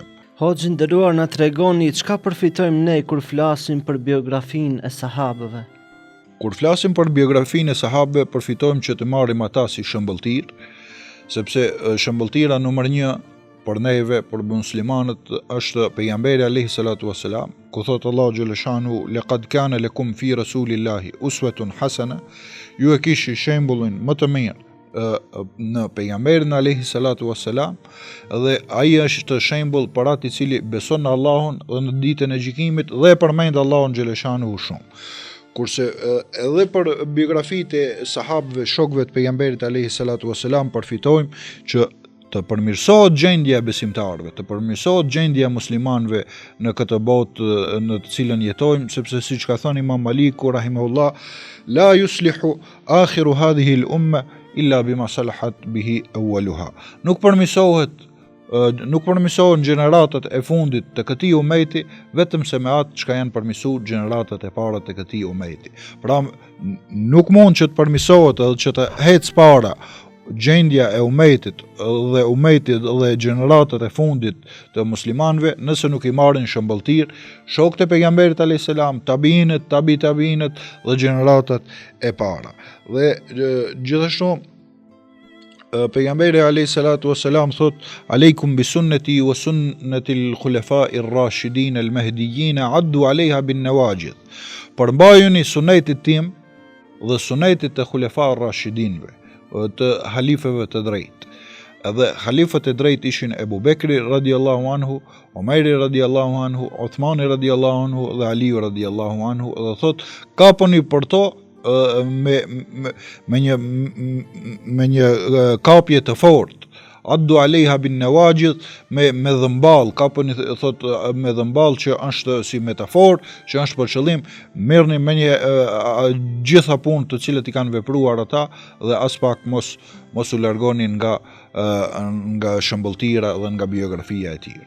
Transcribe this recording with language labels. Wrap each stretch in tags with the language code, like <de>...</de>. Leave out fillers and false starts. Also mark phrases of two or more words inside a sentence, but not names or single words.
<sq>Hoxhë nderuar, na tregoni çka përfitojmë ne kur flasim për biografinë e sahabëve. Kur flasim për biografinë e sahabëve, përfitojmë që të marrim ata si shëmbëltir, sepse shëmbëltira numër 1 për neve, për muslimanët, është pejgamberi</sq> <ar>عليه الصلاة والسلام,</ar> <sq>ku thot Allahu xhaleshanu:</sq> <ar>لقد كان لكم في رسول الله أسوة حسنة,</ar> <sq>ju e kishni shembullin më të mirë në pejgamberin</sq> <ar>عليه الصلاة والسلام,</ar> <sq>dhe ai është shembull për atë i cili beson në Allahun dhe në ditën e gjykimit dhe e përmend Allahun xhaleshanu shumë. Kurse edhe për biografitë e sahabëve, shokëve të pejgamberit</sq> <ar>عليه الصلاة والسلام,</ar> <sq>përfitojmë që të përmirësohet gjendja e besimtarëve, të përmirësohet gjendja e muslimanëve në këtë botë në të cilën jetojmë, sepse siç ka thënë Imam Maliku rahimahullah:</sq> <ar>لا يصلح آخر هذه الأمة إلا بما صلح به أولها.</ar> <sq>Nuk përmirësohen gjeneratat e fundit të këtij umeti vetëm se me atë çka janë përmirësuar gjeneratat e para të këtij umeti. Pra nuk mund që të përmirësohet edhe që të hecë para gjendja e umetit dhe gjeneratat e fundit të muslimanëve nëse nuk i marrin shëmbëltir shokët e pejgamberit</sq> <ar>عليه السلام,</ar> <sq>tabiinët, tabiinët dhe gjeneratat e para. Dhe gjithashtu pejgamberi</sq> <ar>عليه الصلاة والسلام</ar> <sq>thot:</sq> <ar>عليكم بسنتي وسنة الخلفاء الراشدين المهديين عضوا عليها بالنواجذ.</ar> <sq>Përmbajuni sunetit tim dhe sunetit të khulafa ar-rashidinëve, të halifeve të drejtë. Edhe halifët e drejtë ishin Ebu Bekri</sq> <ar>رضي الله عنه,</ar> <sq>Omeri</sq> <ar>رضي الله عنه,</ar> <sq>Uthmani</sq> <ar>رضي الله عنه</ar> <sq>dhe Aliu</sq> <ar>رضي الله عنه,</ar> <sq>dhe thot kaponi për to me një kapje të fortë.</sq> <ar>عضوا عليها بالنواجذ,</ar> <sq>me dhëmbal, kaponi thot me dhëmbal, që është si metafor, që është për qëllim, merrni me një gjitha punë të cilët i kanë vepruar ata dhe as pak mos u largoni nga shëmbëltira dhe nga biografia e tyre.</sq>